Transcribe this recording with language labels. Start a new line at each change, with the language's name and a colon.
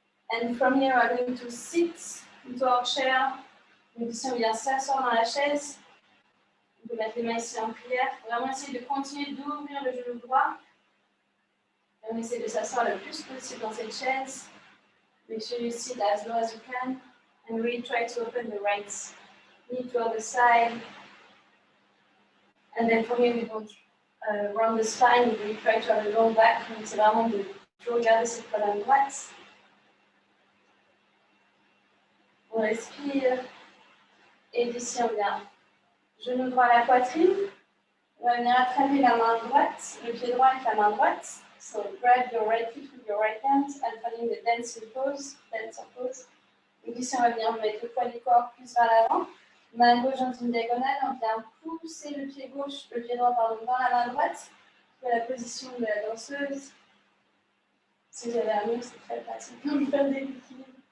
English: And from here, we're going to sit into our chair.
French: Donc ici, on vient s'asseoir dans la chaise. On peut mettre les mains ici en prière. Vraiment essayer de continuer d'ouvrir le genou droit. Et on essaie de s'asseoir le plus possible dans cette chaise.
English: Make sure you sit as low as you can. And really try to open the right knee to the side. And then from here, we don't round the spine. We really try to have a long back.
French: Donc c'est vraiment de toujours garder cette colonne droite. On respire. Et d'ici, on vient genou droit à la poitrine. On va venir attraper la main droite, le pied droit avec la main droite.
English: So grab your right foot with your right hand and following the dancer pose.
French: Donc ici, on va venir mettre le poids du corps plus vers l'avant. Main gauche dans une diagonale. On vient pousser le pied droit dans la main droite. Pour la position de la danseuse. Si vous avez un mur, c'est très pratique pour faire des équilibres.